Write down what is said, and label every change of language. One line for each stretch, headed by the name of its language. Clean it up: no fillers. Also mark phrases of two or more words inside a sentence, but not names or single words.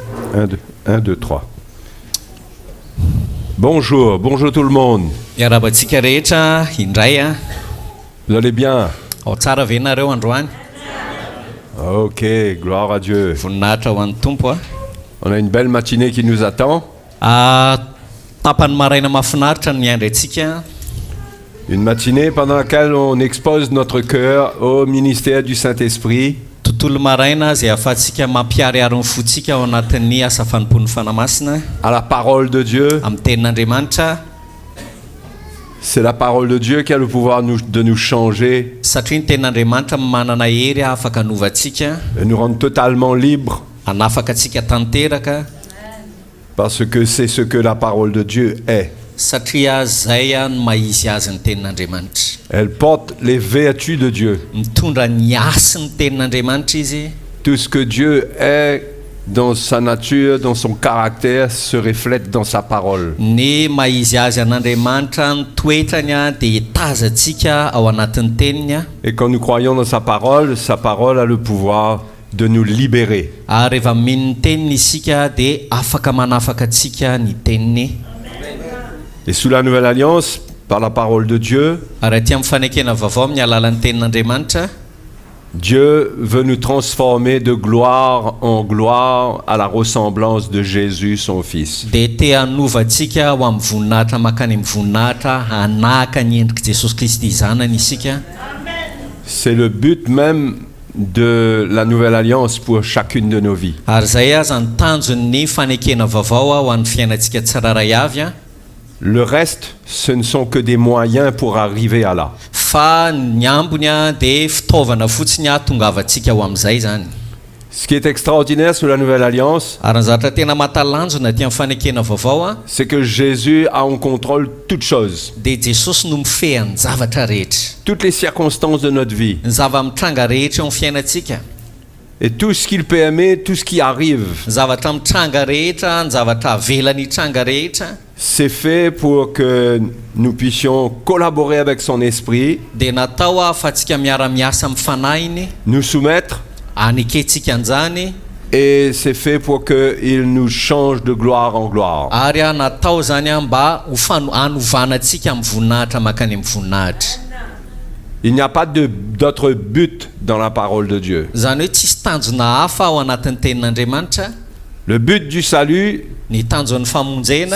French: 1, 2, 1, 2, 3. Bonjour, bonjour tout le monde.
Malagasy: Iarabantsika rehetra indray a.
French: Vous allez bien?
Malagasy: Ao tsara ve nareo androany?
French: Ok, gloire à Dieu.
Malagasy: Voninahitra ho an'ny tompo a.
French: On a une belle matinée qui nous attend.
Malagasy: Tapany maraina mahafinaritra no miandry antsika.
French: Une matinée pendant laquelle on expose notre cœur au ministère du Saint-Esprit.
Malagasy: Tontolo maraina izay ahafahantsika mampiariary ny fontsika ao anatin'ny asa fanompoan'ny fanamasina.
French: À la parole de Dieu.
Malagasy: Amin'ny tenin'Andriamanitra.
French: C'est la parole de Dieu qui a le pouvoir de nous changer.
Malagasy: Satria ny tenin'Andriamanitra manana hery afaka hanovantsika.
French: Et nous rendre totalement libres.
Malagasy: Hanafaka antsika tanteraka.
French: Parce que c'est ce que la parole de Dieu est.
Malagasy: Satria zay no maizy azy ny tenin'Andriamanitra.
French: Elle porte les vertus de Dieu.
Malagasy: Mitondra ny asin'ny tenin'Andriamanitra izy.
French: Tout ce que Dieu est dans sa nature, dans son caractère, se reflète dans sa parole.
Malagasy: Ny maizy azy an'Andriamanitra ny toetrany a dia tazantsika ao anatin'ny teniny a.
French: Et quand nous croyons dans sa parole a le pouvoir de nous libérer.
Malagasy: Ary rehefa mino ny teniny isika dia afaka manafaka antsika ny teniny.
French: Et sous la nouvelle alliance, par la parole de Dieu,
Malagasy: ary aty amin'ny fanekena vaovao amin'ny alalan'ny tenin'Andriamanitra,
French: Dieu veut nous transformer de gloire en gloire à la ressemblance de Jésus, son Fils.
Malagasy: dia te hanovantsika ho amin'ny voninahitra makany amin'ny voninahitra hanahaka ny endrika Jesosy Kristy zanany isika.
French: C'est le but même de la nouvelle alliance pour chacune de nos vies.
Malagasy: Ary zay aza ny tanjon'ny fanekena vaovao ho an'ny fiainantsika tsiraray avy a.
French: Le reste, ce ne sont que des moyens pour arriver à là.
Malagasy: Fa ny ambony a dia fitaovana fotsiny a tongavantsika ho amin'izay zany.
French: Ce qui est extraordinaire sur la nouvelle alliance,
Malagasy: Ary ny zavatra tena mahatalanjona ty amin'ny fanekena vaovao a,
French: c'est que Jésus a en contrôle toutes choses.
Malagasy: dia Jesosy no mifehan'ny zavatra rehetra.
French: Toutes les circonstances de notre vie.
Malagasy: Ny zava-mitranga rehetra eo amin'ny fiainantsika.
French: Et tout ce qu'il peut aimer, tout ce qui arrive,
Malagasy: Ny zavatra mitranga rehetra, ny zavatra avelany tranga rehetra,
French: c'est fait pour que nous puissions collaborer avec son esprit,
Malagasy: dia natao ahafahantsika miara-miasa amin'ny fanahiny,
French: nous soumettre,
Malagasy: hanekentsika an'izany,
French: et c'est fait pour qu'il nous change de gloire en gloire.
Malagasy: ary a natao zany a mba hanovanantsika amin'ny voninahitra makany amin'ny voninahitra.
French: Il n'y a pas d'autre but dans la parole de Dieu.
Malagasy: Zany hoe tsisy tanjona hafa ao anatin'ny tenin'Andriamanitra.
French: Le but du salut,
Malagasy: Ny tanjon'ny famonjena